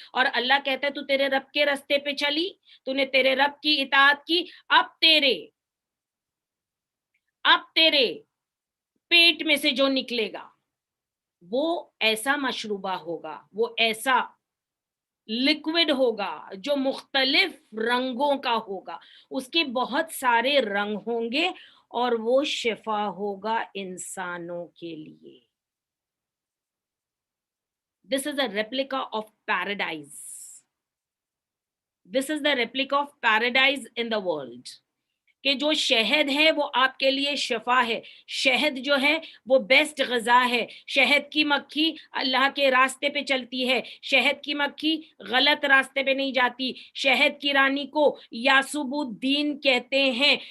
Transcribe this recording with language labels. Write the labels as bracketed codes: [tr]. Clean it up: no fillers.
[ur] اور اللہ کہتا ہے تو تیرے رب کے راستے پہ چلی, تو نے تیرے رب کی اطاعت کی, اب تیرے پیٹ میں سے جو نکلے گا وہ ایسا مشروبہ ہوگا, وہ ایسا لکوڈ ہوگا جو مختلف رنگوں کا ہوگا, اس کے بہت سارے رنگ ہوں گے, اور وہ شفا ہوگا انسانوں کے لیے. [en] This is a replica of paradise. This is the replica of paradise in the world. [ur] کہ جو شہد ہے وہ آپ کے لیے شفا ہے, شہد جو ہے وہ بیسٹ غذا ہے. شہد کی مکھی اللہ کے راستے پہ چلتی ہے, شہد کی مکھی غلط راستے پہ نہیں جاتی. شہد کی رانی کو یعصوب الدین کہتے ہیں.